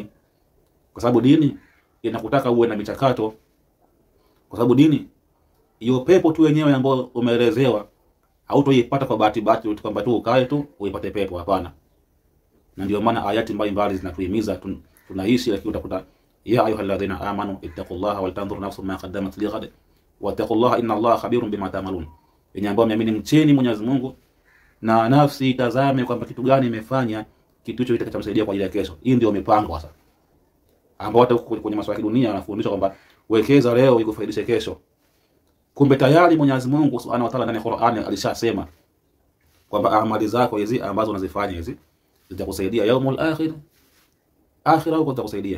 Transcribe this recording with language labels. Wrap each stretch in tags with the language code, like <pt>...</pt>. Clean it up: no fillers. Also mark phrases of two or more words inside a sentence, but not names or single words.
<sw>Kwa sababu dini inakutaka uwe na michakato. Kwa sababu dini hiyo pepo tu yenyewe ambayo umeelezewa hautoipata kwa bahati kwamba tu ukae tu uipate pepo. Hapana. Na ndio maana ayati mbalimbali zinatuhimiza tunaishi, lakini utakuta</sw> <ar>يا أيها الذين آمنوا اتقوا الله ولتنظر نفس ما قدمت لغد واتقوا الله إن الله خبير بما تعملون.</ar> <sw>Yenye ambao mmeamini, mcheni Mwenyezi Mungu na nafsi itazame kwamba kitu gani imefanya kitu hicho kitakachomsaidia kwa ajili ya kesho. Hii ndio mipango sasa, ambao hata kwenye masuala ya dunia wanafundisha kwamba wekeza leo ikufaidishe kesho. Kumbe tayari Mwenyezi Mungu</sw> <ar>سبحانه وتعالى</ar> <sw>ndani ya Qur'ani alishasema kwamba amali zako hizi ambazo unazifanya hizi zitakusaidia</sw> <ar>يوم الآخرة</ar> <sw>huko zitakusaidia.</sw>